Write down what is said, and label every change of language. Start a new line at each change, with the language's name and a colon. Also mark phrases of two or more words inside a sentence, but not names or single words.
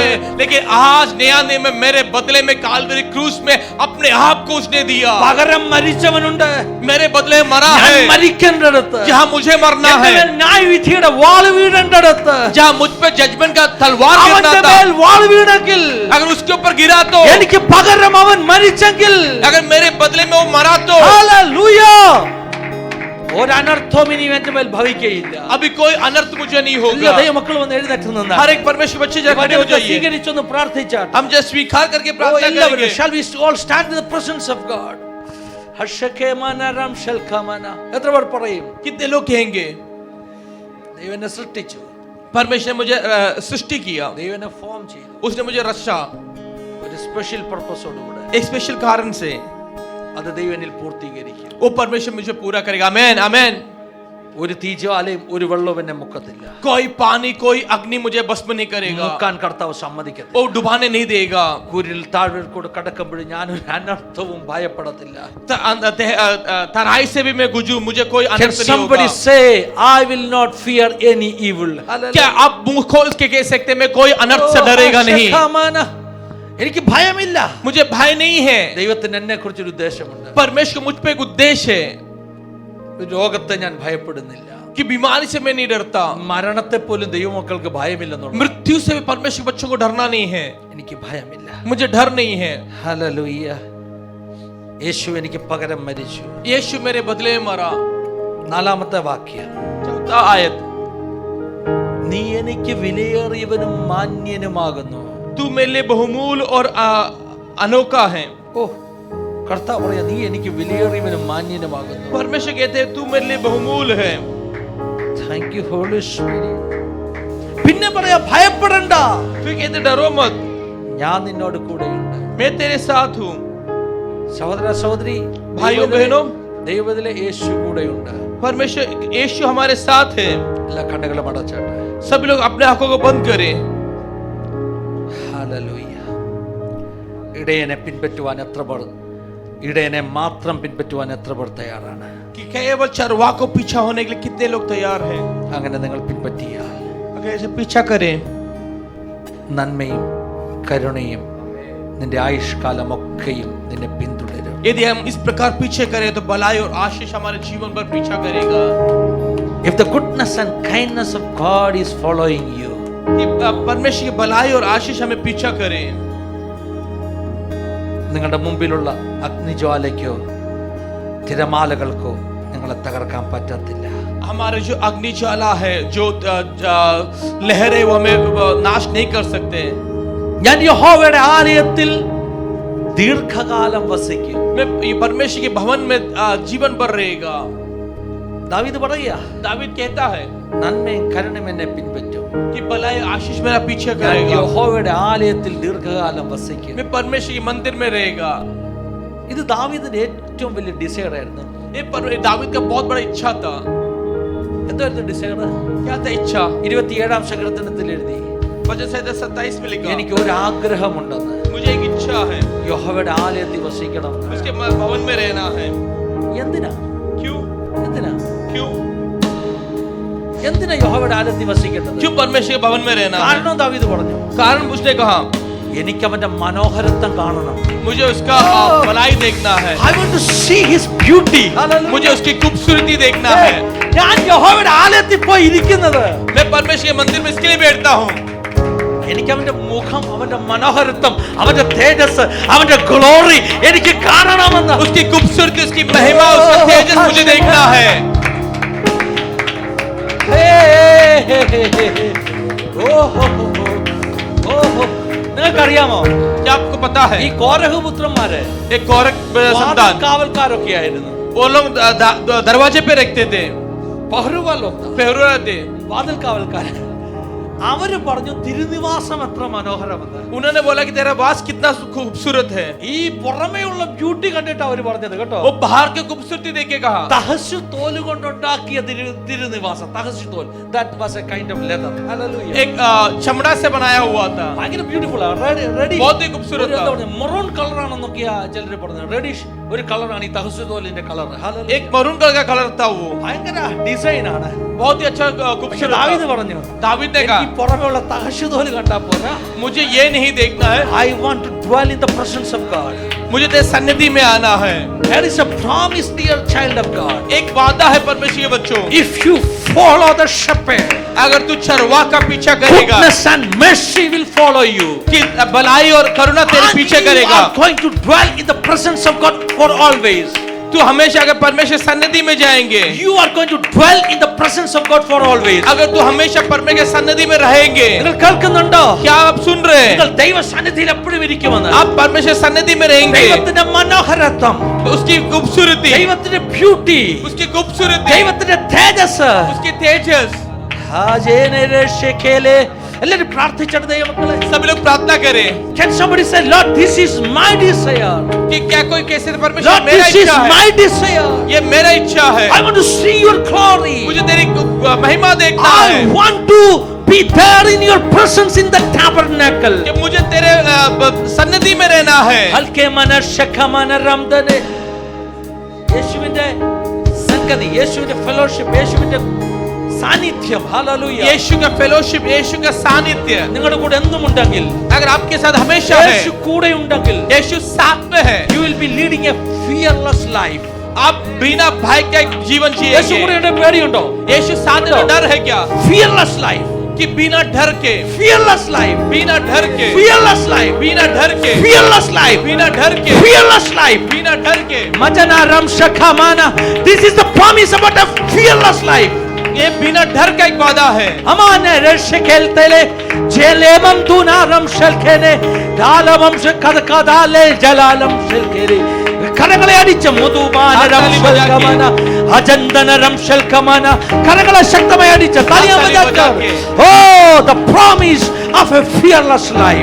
Hindi: आमीन। लेकिन आज नया नियम में मेरे बदले में काल्वरी क्रूस में अपने आप को उसने दिया।
Malayalam: പകരം മരിച്ചവനുണ്ട്.
Hindi: मेरे बदले मरा
Malayalam: ഞാൻ
Hindi: है,
Malayalam: മരിക്കേണ്ടടുത്ത്,
Hindi: जहाँ मुझे मरना
Malayalam: എന്റെ
Hindi: है,
Malayalam: മേൽ ന്യായവിധിയുടെ വാൾ വീഴേണ്ടടുത്ത്
Hindi: जहाँ मुझ पे जजमेंट का तलवार गिरना
Malayalam: അവന്റെ
Hindi: था,
Malayalam: മേൽ വാൾ വീണെങ്കിൽ
Hindi: अगर उसके ऊपर गिरा तो,
Malayalam: എനിക്ക് പകരം അവൻ മരിച്ചെങ്കിൽ
Hindi: अगर मेरे बदले में वो मरा तो
Malayalam: ഹല്ലേലൂയ, ഒരനർത്ഥവും ഇനി എന്റെ മേൽ ഭവിക്കുകയില്ല.
Hindi: अभी कोई अनर्थ मुझे नहीं
Malayalam: എല്ലാ
Hindi: होगा।
Malayalam: ദൈവമക്കൾ വന്ന് എഴുന്നേറ്റ് നിന്നാ
Hindi: हर एक परमेश्वर बच्चे जब खड़े हो जाइए,
Malayalam: സ്വീകരിച്ചൊന്ന് പ്രാർത്ഥിച്ചാട്ടെ.
Hindi: हम जो स्वीकार करके प्रार्थना
Malayalam: എല്ലാവരും
Hindi: करेंगे।
English: shall we all stand in the presence of God? ഹർഷകേമനരം ശൽകമന.
Malayalam: എത്ര പേർ പറയും?
Hindi: कितने लोग कहेंगे
Malayalam: ദൈവം എന്നെ സൃഷ്ടിച്ചു,
Hindi: परमेश्वर ने मुझे सृष्टि किया,
Malayalam: ദൈവം എന്നെ ഫോം ചെയ്തു
Hindi: उसने मुझे रचा
Malayalam: ഒരു സ്പെഷ്യൽ പർപ്പസോടുകൂടെ.
Hindi: एक स्पेशल कारण से,
Malayalam: അത് ദൈവം എന്നിൽ പൂർത്തീകരിക്കും.
Hindi: वो परमेश्वर मुझे पूरा करेगा। आमीन, आमीन।
Malayalam: ഒരു തീജ്വാലയും ഒരു വെള്ളവും എന്നെ മുക്കത്തില്ല.
Hindi: कोई पानी कोई अग्नि मुझे भस्म नहीं करेगा,
Malayalam: മുക്കാൻ കർത്താവ് സമ്മതിക്കത്തില്ല.
Hindi: वो डुबाने नहीं देगा।
Malayalam: കുരിൽ താഴ്വരക്കൂടെ കടക്കുമ്പോൾ ഞാനൊരു അനർത്ഥവും ഭയപ്പെടത്തില്ല.
Hindi: तराई से भी मैं गुजरूं, मुझे कोई
English: Can
Hindi: अनर्थ नहीं
English: somebody
Hindi: होगा।
English: say I will not fear any evil?
Hindi: क्या आप मुंह खोल के कह सकते हैं मैं कोई अनर्थ से डरेगा नहीं?
Malayalam: ഹർഷകമന. എനിക്ക് ഭയമില്ല.
Hindi: मुझे भय नहीं है।
Malayalam: ദൈവത്തിന് എന്നെ കുറിച്ചൊരു ഉദ്ദേശമുണ്ട്.
Hindi: परमेश्वर मुझ पे एक उद्देश्य है
Malayalam: രോഗത്തെ ഞാൻ ഭയപ്പെടുന്നില്ല.
Hindi: कि बीमारी से मैं नहीं डरता,
Malayalam: മരണത്തെ പോലും ദൈവമക്കൾക്ക് ഭയമില്ലെന്നുള്ള.
Hindi: मृत्यु से भी परमेश्वर बच्चों को डरना नहीं है।
Malayalam: എനിക്ക് ഭയമില്ല.
Hindi: मुझे डर नहीं है।
Malayalam: ഹല്ലേലൂയ. യേശു എനിക്ക് പകരം മരിച്ചു.
Hindi: यीशु मेरे बदले में मरा।
Malayalam: നാലാമത്തെ വാക്യം,
Hindi: चौथा आयत,
Malayalam: നീ എനിക്ക് വിലയേറിയവനും മാന്യനുമാകുന്നു.
Hindi: तू मेरे लिए बहुमूल्य और अनोखा है।
Malayalam: ഓ, കർത്താവ് പറയാ നീ എനിക്ക് വിലയേറിയവനും മാന്യനുമാകുന്നു.
Hindi: परमेश्वर कहते हैं तू मेरे लिए बहुमूल्य है।
English: Thank you Holy Spirit.
Malayalam: പിന്നെ പറയാ ഭയപ്പെടണ്ട,
Hindi: फिर कहते डरो मत,
Malayalam: ഞാൻ നിന്നോട് കൂടെയുണ്ട്.
Hindi: मैं तेरे साथ हूँ।
Malayalam: സഹോദര സഹോദരി,
Hindi: भाइयों बहनों,
Malayalam: ദൈവത്തിലെ യേശു കൂടെയുണ്ട്.
Hindi: परमेश्वर यीशु हमारे साथ है।
Malayalam: എല്ലാ കണ്ണുകളും അടച്ചാട്ടെ.
Hindi: सभी लोग अपने आंखों को बंद करें।
Malayalam: ഹല്ലേലൂയ. ഇടയനെ പിൻപറ്റുവാൻ എത്ര പേർ, ഇടയനെ മാത്രം പിൻപറ്റുവാൻ എത്ര പേർ തയ്യാറാണ്?
Hindi: कि केवल चरवाह को पीछा होने के लिए कितने लोग तैयार हैं?
Malayalam: അങ്ങനെ നിങ്ങൾ പിൻപറ്റിയാൽ
Hindi: अगर ऐसे पीछा करें,
Malayalam: നന്മയും കരുണയും നിന്റെ ആയുഷ്കാലമൊക്കെയും നിന്നെ പിന്തുടരും.
Hindi: यदि हम इस प्रकार पीछे करें तो भलाई और आशीष हमारे जीवन पर पीछा करेगा।
English: If the goodness and kindness of God is following you,
Hindi: कि परमेश्वर की भलाई और आशीष हमें पीछा करे,
Malayalam: നിങ്ങളുടെ മുമ്പിലുള്ള അഗ്നിജ്വാലയ്ക്കോ തിരമാലകൾക്കോ നിങ്ങളെ തകർക്കാൻ പറ്റത്തില്ല.
Hindi: हमारे जो अग्नि ज्वाला है, जो लहरें वो हमें नाश नहीं कर सकते।
Malayalam: ഞാൻ യഹോവയുടെ ആലയത്തിൽ ദീർഘകാലം വസിക്കും.
Hindi: मैं ये परमेश्वर के भवन में जीवन भर रहेगा।
Malayalam: ദാവീദ് പറയുക,
Hindi: दावीद कहता है
Malayalam: നന്മയും കരുണയും എന്നെ പിൻപറ്റും,
Hindi: कि भलाई आशीष मेरा पीछे
Malayalam: ഞാൻ
Hindi: करेगा,
Malayalam: യഹോവയുടെ ആലയത്തിൽ ദീർഘകാലം വസിക്കും.
Hindi: मैं परमेश्वर के मंदिर में रहेगा.
Malayalam: ഇത് ദാവീദിന്റെ ഏറ്റവും വലിയ ഡിസൈർ ആയിരുന്നു.
Hindi: ये दावीद का बहुत बड़ा इच्छा था.
Malayalam: എന്തായിരുന്നു ഡിസൈർ?
Hindi: क्या था इच्छा?
Malayalam: 27 സങ്കീർത്തനത്തിൽ എഴുതി,
Hindi: वचन संहिता 27 में लिखा,
Malayalam: എനിക്ക് ഒരു ആഗ്രഹമുണ്ടെന്ന്,
Hindi: मुझे एक इच्छा है,
Malayalam: യഹോവയുടെ ആലയത്തിൽ വസിക്കണം.
Hindi: उसके भवन में रहना है.
Malayalam: എന്തിനാ
Hindi: क्यों?
Malayalam: എന്തിനാ
Hindi: क्यों?
Malayalam: എന്തിനാ യഹോവയുടെ ആലയത്തിൽ വസിക്കേണ്ടത്?
Hindi: क्यों परमेश्वर के भवन में रहना है?
Malayalam: കാരണം ദാവീദ് പറഞ്ഞു,
Hindi: कारण उसने कहा,
Malayalam: എനിക്ക് അവന്റെ മനോഹരത്വം കാണണം.
Hindi: मुझे उसका भलाई देखना है,
English: I want to see his beauty.
Hindi: मुझे उसकी खूबसूरती देखना है.
Malayalam: ഞാൻ യഹോവയുടെ ആലയത്തിൽ പോയി ഇരിക്കുന്നത്,
Hindi: मैं परमेश्वर के मंदिर में इसके लिए बैठता हूँ.
Malayalam: എനിക്ക് അവന്റെ മുഖം, അവന്റെ മനോഹരത്വം, അവന്റെ തേജസ്, അവന്റെ ഗ്ലോറി എനിക്ക് കാണണമെന്ന്.
Hindi: उसकी खूबसूरती, उसकी महिमा, उसका तेजस मुझे देखना है.
Malayalam: നിങ്ങൾക്കറിയാമോ,
Hindi: क्या आपको पता है,
Malayalam: ഈ കോരഹ് പുത്രന്മാര്
Hindi: एक कौरक संतान,
Malayalam: കാവൽക്കാരൊക്കെ ആയിരുന്നു.
Hindi: वो लोग दरवाजे पे रखते थे, पहरुआ लोग पहरुआ थे.
Malayalam: വാതിൽ കാവൽക്കാരൻ. അവര് പറഞ്ഞു തിരുനിവാസം എത്ര മനോഹരമെന്ന്.
Hindi: उन्होंने बोला कि तेरा वास कितना खूबसूरत है.
Malayalam: ഈ പുറമേയുള്ള ബ്യൂട്ടി കണ്ടിട്ട് അവര് പറഞ്ഞത് കേട്ടോ.
Hindi: वो बाहर की खूबसूरती देख के कहा,
Malayalam: തഹശു തോല് കൊണ്ടുണ്ടാക്കിയ തിരുനിവാസം, തഹശു തോൽ,
English: that was a kind of leather. Hallelujah.
Hindi: एक चमड़ा से बनाया हुआ था,
Malayalam: ഭയങ്കര ബ്യൂട്ടിഫുൾ ആണ്. റെഡി
Hindi: बहुत ही खूबसूरत था.
Malayalam: മെറൂൺ കളർ ആണെന്നൊക്കെയാ ചിലര് പറഞ്ഞത്. റെഡിഷ് ഒരു കളറാണ് ഈ തഹശു തോലിന്റെ കളർ.
Hindi: एक मरून कलर का कलर था, वो
Malayalam: ഭയങ്കര ഡിസൈൻ ആണ്.
Hindi: बहुत ही अच्छा
Malayalam: പക്ഷെ
Hindi: खूबसूरत
Malayalam: ദാവീദ്
Hindi: था.
Malayalam: പറഞ്ഞു,
Hindi: दावीद ने
Malayalam: ഈ
Hindi: कहा,
Malayalam: പുറമേയുള്ള തഹശു തോല് കണ്ടാ പോരാ,
Hindi: मुझे ये नहीं देखना है,
English: I want to dwell in the presence of God.
Hindi: मुझे तेरे सन्निधि में आना है.
English: There is a promise, dear child of God.
Hindi: एक वादा है परमेश्वर के बच्चों,
English: If you follow the shepherd,
Hindi: अगर तू चरवाह का पीछा करेगा,
English: goodness and mercy will follow you.
Hindi: कि भलाई और करुणा तेरे
English: And
Hindi: पीछे
English: you
Hindi: करेगा.
English: are going to dwell in the presence of God for always.
Hindi: तू हमेशा अगर परमेश्वर सन्निधि में जाएंगे,
English: You are going to dwell in the presence of God for always.
Hindi: अगर तू हमेशा परमेश्वर के सन्निधि में रहेंगे.
Malayalam: നിങ്ങൾ കേൾക്കുന്നുണ്ടോ?
Hindi: क्या आप सुन रहे हैं?
Malayalam: നിങ്ങൾ ദൈവ സന്നിധിയിൽ എപ്പോഴും ഇരിക്കുമെന്ന്.
Hindi: आप परमेश्वर सन्निधि में रहेंगे,
Malayalam: ദൈവത്തിന്റെ മനോഹരത്വം,
Hindi: उसकी खूबसूरती,
Malayalam: ദൈവത്തിന്റെ ബ്യൂട്ടി,
Hindi: उसकी खूबसूरती,
Malayalam: ദൈവത്തിന്റെ തേജസ്.
Hindi: उसकी तेजस.
Malayalam: എല്ലാവരും പ്രാർത്ഥിച്ചിട്ട് ദൈവമക്കളെ.
Hindi: सभी लोग प्रार्थना करें
English: Can somebody say, Lord, this is my desire.
Hindi: कि क्या कोई कैसे परमेश्वर,
English: Lord,
Hindi: मेरा
English: this is
Hindi: इच्छा है,
English: my desire.
Hindi: ये मेरा इच्छा है,
English: I want to see your glory.
Hindi: मुझे तेरी महिमा देखना
English: I
Hindi: है,
English: want to be there in your presence in the tabernacle.
Hindi: कि मुझे तेरे सन्निधि में रहना है. ഹൽക്കെ മനശഖമന റംദനെ.
Malayalam: യേശുവിന്റെ സംഗതി, യേശുവിന്റെ ഫെലോഷിപ്പ്, യേശുവിന്റെ സാന്നിധ്യം. ഹല്ലേലൂയ.
Hindi: यीशु का फेलोशिप, यीशु का सानिध्य
Malayalam: നിങ്ങളുടെ കൂടെ എന്തും ഉണ്ടെങ്കിൽ,
Hindi: अगर आपके साथ हमेशा है,
Malayalam: യേശു കൂടെ ഉണ്ടെങ്കിൽ,
Hindi: यीशु साथ में है,
English: you will be leading a fearless life.
Hindi: आप बिना भय के जीवन
Malayalam: യേശു
Hindi: जिएंगे.
Malayalam: കൂടെ ഉണ്ട്, പേടിയുണ്ടോ?
Hindi: यीशु साथ में, तो डर है क्या?
English: Fearless life.
Hindi: कि बिना डर के,
English: Fearless life.
Hindi: बिना डर के,
English: Fearless life.
Hindi: बिना डर के,
English: Fearless life.
Hindi: बिना डर के,
English: Fearless life.
Hindi: बिना डर के. Majana ram shakhamana.
English: This is the promise about a fearless life.
Hindi: ये बिना डर का एक वादा है. Amane reshekeltele jelemam dunaram shelkene dalamam shekadkadale jalalam shelkere.
Malayalam: കരങ്ങളെ അടിച്ച മുതുമാനരം ശൽക്കമന അജന്തനരം ശൽക്കമന. കരങ്ങളെ ശക്തമായി അടിച്ച
English: the promise of a fearless life.